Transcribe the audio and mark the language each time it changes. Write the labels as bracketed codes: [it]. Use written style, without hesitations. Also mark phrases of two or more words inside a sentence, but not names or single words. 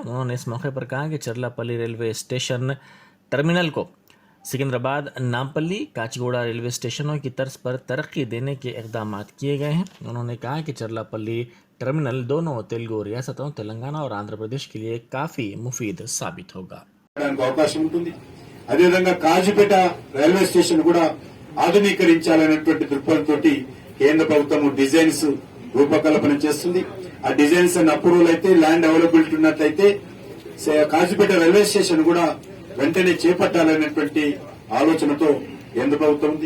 [ur] انہوں نے اس موقع پر کہا کہ چرلاپلی ریلوے اسٹیشن ٹرمینل کو سکندرآباد، نامپلی، کاچیگوڑا ریلوے اسٹیشنوں کی طرز پر ترقی دینے کے اقدامات کیے گئے ہیں۔ انہوں نے کہا کہ چرلاپلی ٹرمینل دونوں تیلگو ریاستوں تلنگانہ اور آندھرا پردیش کے لیے کافی مفید ثابت ہوگا۔ [te] చేయడానికి అవకాశం ఉంటుంది. అదేవిధంగా కాజీపేట రైల్వే స్టేషన్ కూడా ఆధునీకరించాలనేటువంటి దృక్పథంతో కేంద్ర ప్రభుత్వం డిజైన్స్ రూపకల్పన చేస్తుంది. ఆ [en] designs and approval [te] అయితే [en] land availability [te] ఉన్నట్లయితే కాజీపేట రైల్వే స్టేషన్ కూడా వెంటనే చేపట్టాలనేటువంటి ఆలోచనతో కేంద్ర ప్రభుత్వం ఉంది.